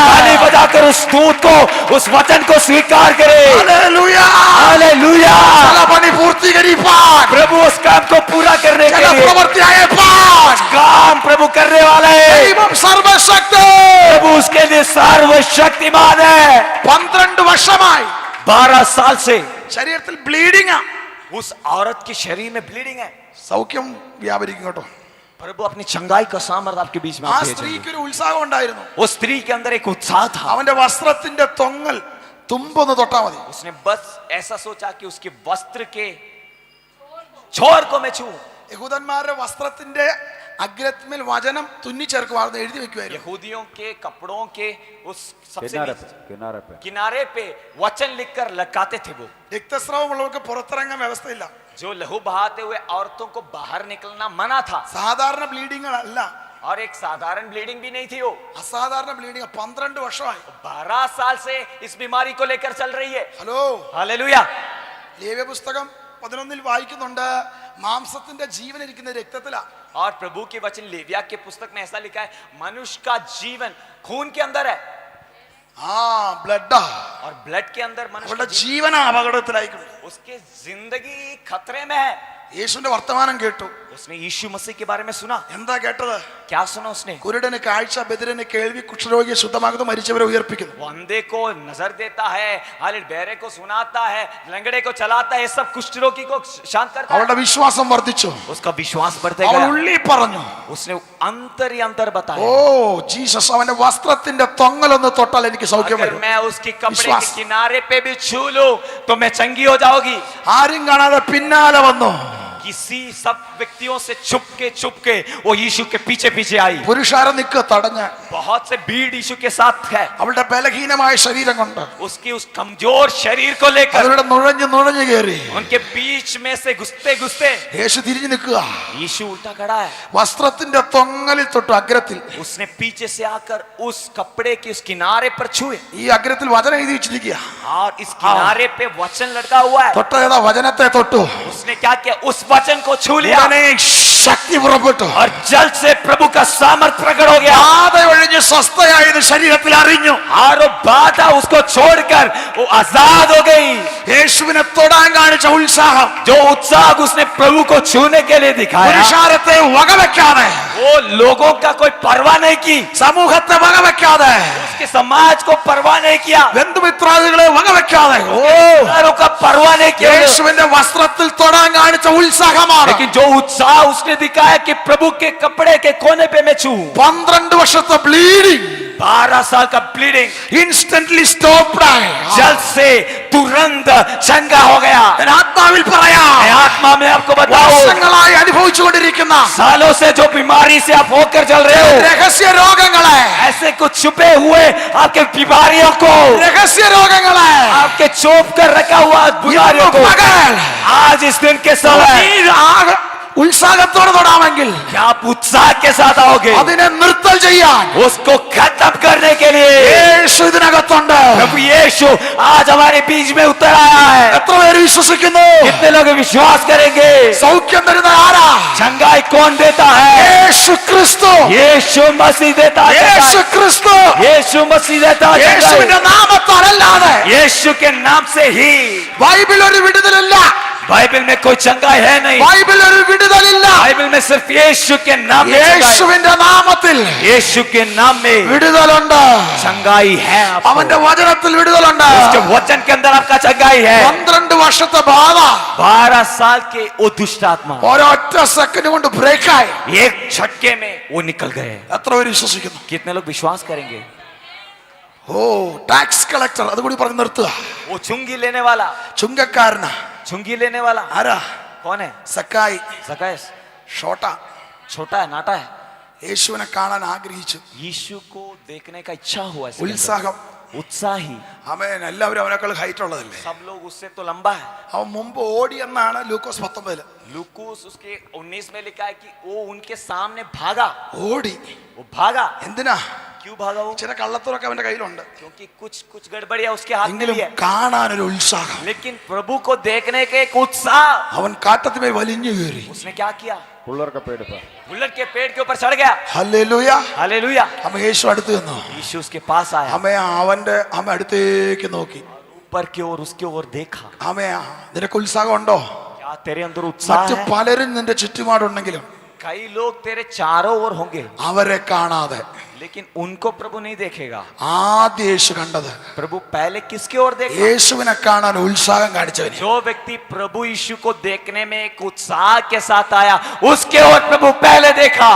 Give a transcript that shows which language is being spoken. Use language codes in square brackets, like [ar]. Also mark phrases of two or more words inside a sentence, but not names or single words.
[hi] ताली बजाकर उस दूत को, उस वचन को स्वीकार करे। [ml] ഹല്ലേലൂയ. [hi] हालेलुया। [ml] ചില പണി പൂർത്തീകരിപ്പാൻ, [hi] प्रभु उस काम को पूरा करने के [ml] ചില [hi] लिए [ml] പ്രവൃത്തി അയപ്പാൻ [hi] काम प्रभु करने वाला है। [ml] ദൈവം സർവശക്തി. [hi] प्रभु उसके लिए सर्वशक्तिमान है। [ml] 12 വർഷമായി [hi] 12 साल से [ml] ശരീരത്തിൽ ബ്ലീഡിംഗ്, [hi] उस औरत के शरीर में ब्लीडिंग है। [ml] സൗഖ്യം വ്യാപരിക്കും കേട്ടോ. [hi] प्रभु अपनी चंगाई का सामर्थ्य आपके बीच में [ml] ആ [hi] आप भेजेंगे। [ml] സ്ത്രീക്ക് ഒരു ഉത്സാഹം ഉണ്ടായിരുന്നു. [hi] उस स्त्री के अंदर एक उत्साह था। [ml] അവന്റെ വസ്ത്രത്തിന്റെ തൊങ്ങൽ തുമ്പൊന്ന് തൊട്ടാ മതി, [hi] उसने बस ऐसा सोचा कि उसके वस्त्र के छोर को मैं छू। [ml] യഹൂദന്മാരുടെ വസ്ത്രത്തിന്റെ അഗ്രത്തിന്മേൽ വചനം തുന്നിച്ചേർക്കുമായിരുന്നു, എഴുതി വെക്കുമായിരുന്നു. [hi] यहूदियों के कपड़ों के उस सबसे किनारे पे किनारे पे वचन लिखकर लटकाते थे वो। [ml] രക്തസ്രാവമുള്ളവർക്ക് പുറത്തിറങ്ങാൻ വ്യവസ്ഥയില്ല. [hi] जो लहू बहाते हुए औरतों को बाहर निकलना मना था, [ml] സാധാരണ ബ്ലീഡിംഗ് അല്ല, [hi] और एक साधारण ब्लीडिंग भी नहीं थी वो। [ml] അസാധാരണ ബ്ലീഡിംഗ്. 12 വർഷമായി. [hi] 12 साल से इस बीमारी को लेकर चल रही है। [ml] ഹലോ, [hi] हालेलुया। [ml] ലേവ്യ പുസ്തകം 11 വായിക്കുന്നുണ്ട്, മാംസത്തിന്റെ ജീവൻ ഇരിക്കുന്ന രക്തത്തിലാ. [hi] और प्रभु के वचन लेविया के पुस्तक में ऐसा लिखा है, मनुष्य का जीवन खून के अंदर है, [ml] ആ ബ്ലഡാ, [hi] और ब्लड के अंदर मनुष्य [ml] അവളുടെ [hi] का जीवन, [ml] ജീവന അപകടത്തിലായിട്ടുണ്ട്. [hi] उसके जिंदगी खतरे में है। [ml] യേശുവിന്റെ വർത്തമാനം കേട്ടു. [hi] उसने यीशु मसीह के बारे में सुना। [ml] എന്താ കേട്ടത്? [hi] क्या सुना उसने? [ml] കുരുടന് കാഴ്ച, ബധിരന് കേൾവി, കുഷ്ഠരോഗിയെ ശുദ്ധമാക്കുന്നു, മരിച്ചവരെ ഉയർപ്പിക്കുന്നു. [hi] वो अंधे को नजर देता है, हालिद बहरे को सुनाता है, लंगड़े को चलाता है, सब कुष्ठ रोगी को शांत करता है। [ml] അവളുടെ വിശ്വാസം വർദ്ധിച്ചു. [hi] उसका विश्वास बढ़ते [ml] അവൾ [hi] गया। [ml] ഉള്ളി പറഞ്ഞു, [hi] उसने अंतर ही अंतर बताया, [ml] ഓ ജീസസ്, അവന്റെ വസ്ത്രത്തിന്റെ തൊങ്ങലൊന്ന് തൊട്ടാൽ എനിക്ക് സൗഖ്യം [hi] अगर [ml] വരും. [hi] मैं उसके कपड़े के विश्वास। किनारे पे भी छू लूं तो मैं चंगी हो जाऊंगी। [ml] ആരും കാണാതെ പിന്നാലെ വന്നു. [hi] किसी सब व्यक्तियों से छुप के वो यीशु के पीछे पीछे आई। [ml] പുരുഷാരം നിക്ക് തടഞ്ഞ്. [hi] बहुत से भीड़ यीशु के साथ है। [ml] അവളുടെ ബലഹീനമായ ശരീരം കൊണ്ട് [hi] उसकी उस कमजोर शरीर को लेकर [ml] അവരുടെ നുഴഞ്ഞു കയറി [hi] उनके बीच में से घुसते [ml] യേശു തിരിഞ്ഞു നിൽക്കുക. [hi] यीशु उल्टा खड़ा है। [ml] വസ്ത്രത്തിന്റെ തൊങ്ങലിൽ തൊട്ടു അഗ്രത്തിൽ. [hi] उसने पीछे से आकर उस कपड़े के उस किनारे पर छुए, [ml] ഈ അഗ്രത്തിൽ വചനം എഴുതി വെച്ചിരിക്കുക. [hi] और इस किनारे पे वचन लटका हुआ है। [ml] തൊട്ട ഏതാ വചനത്തെ തൊട്ടു. [hi] उसने क्या किया? उस वचन को छू लिया, [ml] ഉടനെ ശക്തി പുറപ്പെട്ടു. [hi] और जल से प्रभु का सामर्थ्य प्रकट हो गया। [ml] ബാധ ഒഴിഞ്ഞ് സ്വസ്ഥയായത് ശരീരത്തിൽ അറിഞ്ഞു. [hi] और वो बाधा उसको छोड़कर वो आजाद हो गई। [ml] യേശുവിനെ തൊടാൻ കാണിച്ച ഉത്സാഹം, [hi] जो उत्साह उसने प्रभु को छूने के लिए दिखाया, [ml] പുരുഷാരത്തെ വകവെക്കാതെ, [hi] वो लोगों का कोई परवाह नहीं की, [ml] സമൂഹത്തെ വകവെക്കാതെ, [hi] उसके समाज को परवाह नहीं किया, [ml] ബന്ധുമിത്രാദികളെ വകവെക്കാതെ, [hi] रिश्तेदारों का परवाह नहीं किया, [ml] യേശുവിന്റെ വസ്ത്രത്തിൽ തൊടാൻ കാണിച്ച ഉത്സാഹമാണ്. [hi] लेकिन जो उत्साह उसने दिखाया कि प्रभु के कपड़े के कोने पे मैं छू, [ml] 12 വർഷത്തെ ബ്ലീഡിംഗ് [hi] 12 साल का ब्लीडिंग [en] instantly stopped [ml] ആയി. [hi] जल से तुरंत चंगा हो गया। [ml] ഞാൻ ആത്മാവിൽ പറയാം, [hi] मैं आत्मा में आपको बताऊं, [ml] വർഷങ്ങളായി അനുഭവിച്ചുകൊണ്ടിരിക്കുന്ന [hi] सालों से जो बीमारी से आप होकर चल रहे हो, [ml] രഹസ്യ രോഗങ്ങളെ, [hi] ऐसे कुछ छुपे हुए आपके बीमारियों को, [ml] രഹസ്യ രോഗങ്ങളെ [hi] आपके चोप कर रखा हुआ बीमारियों को, [ml] പകൽ [hi] आज इस दिन के समय [ml] ഉത്സാഹത്തോടെ തൊടാമെങ്കിൽ [hi] क्या आप उत्साह के साथ आओगे [ml] അതിനെ നിർത്തൽ ചെയ്യാൻ [hi] उसको खत्म करने के लिए? [ml] യേശു ഇതിനകത്തുണ്ട്. [hi] प्रभु यीशु आज हमारे बीच में उतर आया है। [ml] എത്ര പേര് വിശ്വസിക്കുന്നു? [hi] कितने लोग विश्वास करेंगे? [ml] സൗഖ്യം തരുന്ന ആരാ? [hi] चंगाई कौन देता है? [ml] യേശു ക്രിസ്തു. [hi] यीशु मसीह देता है [ml] യേശു [hi] चंगाई। [ml] ക്രിസ്തു [hi] यीशु मसीह देता है चंगाई। [ml] യേശുവിന്റെ നാമത്താലല്ലാതെ [hi] यीशु के नाम से ही। [ml] ബൈബിൾ ഒരു വിടുതലില്ല, [hi] बाइबल में कोई चंगाई है नहीं, [ml] ബൈബിൾ ഒരു വിടുതലില്ല. [hi] बाइबल में सिर्फ यीशु के नाम में चंगाई। [ml] യേശുവിന്റെ നാമത്തിൽ [hi] यीशु के नाम में [ml] വിടുതലുണ്ട്. [hi] चंगाई है आपको। [ml] അവന്റെ വചനത്തിൽ വിടുതലുണ്ട്. [hi] उसके वचन के अंदर आपका चंगाई है। [ml] 12 വർഷത്തെ ബാധ [hi] 12 साल के वो दुष्ट आत्मा [ml] ഒരൊറ്റ സെക്കൻഡ് കൊണ്ട് ബ്രേക്കായി. [hi] एक झटके में वो निकल गए। [ml] എത്ര പേര് വിശ്വസിക്കുന്നു? [hi] कितने लोग विश्वास करेंगे? [ml] ഓ [en] tax collector, [ml] അതുകൂടി പറഞ്ഞ് നിർത്തുക. [hi] वो चुंगी लेने वाला, [ml] ചുങ്കക്കാരനാ. [hi] चुंगी लेने वाला [ml] ആരാ? [hi] कौन है? [ml] സക്കായി, [hi] सकैस। [ml] ഷോട്ട. [hi] छोटा है, नाटा है। [ml] യേശുവിനെ കാണാൻ ആഗ്രഹിച്ചു. [hi] यीशु को देखने का इच्छा हुआ इसके अंदर। [ml] ഉത്സാഹം. [hi] उत्साही। [ml] അവൻ എല്ലാവരും അവനേക്കാൾ ഹൈറ്റ് ഉള്ളതല്ലേ. [hi] सब लोग उससे तो लंबा है। [ml] അവൻ മുമ്പ് ഓടി എന്നാണ് ലൂക്കോസ് 19. [hi] लूकोस उसके 19 में लिखा है कि वो उनके सामने भागा। [ml] ഓടി. [hi] वो भागा। [ml] എന്തിനാ? [hi] क्यों भागा वो? [ml] ചില കള്ളത്തരൊക്കെ അവന്റെ കയ്യിലുണ്ട്, [hi] क्योंकि कुछ गड़बड़ियां उसके हाथ में [ml] എങ്കിലും [hi] भी है। [ml] കാണാനൊരു ഉത്സാഹം. [hi] लेकिन प्रभु को देखने के एक उत्साह। [ml] അവൻ കാട്ടത്തിമേ വലിഞ്ഞു കയറി. [hi] उसने क्या किया? बुल्लर का पेड़ पर बुल्लर के पेड़ के ऊपर चढ़ गया। [ml] ഹല്ലേലൂയ. [hi] हालेलुया। [ml] അമ്മ യേശു അടുത്ത് നിന്നു. [hi] यीशु उसके पास आया, [ml] അമ്മ അടുത്തേക്ക് നോക്കി. [hi] ऊपर की ओर उसके ओर देखा। [ml] നിനക്ക് ഉത്സാഹം ഉണ്ടോ? [hi] क्या तेरे अंदर उत्साह [ml] മറ്റു [hi] है? [ml] പലരും നിന്റെ ചുറ്റുപാടുണ്ടെങ്കിലും [hi] कई लोग तेरे चारों ओर होंगे, [ml] അവരെ കാണാതെ [hi] लेकिन उनको प्रभु नहीं देखेगा। [ml] ആദ്യ യേശു കണ്ടത് [hi] प्रभु पहले किसके ओर देखा? [ml] യേശുവിനെ കാണാൻ ഉത്സാഹം കാണിച്ചവനെ. [hi] जो व्यक्ति प्रभु यीशु को देखने में एक उत्साह के साथ आया, उसके ओर प्रभु पहले देखा।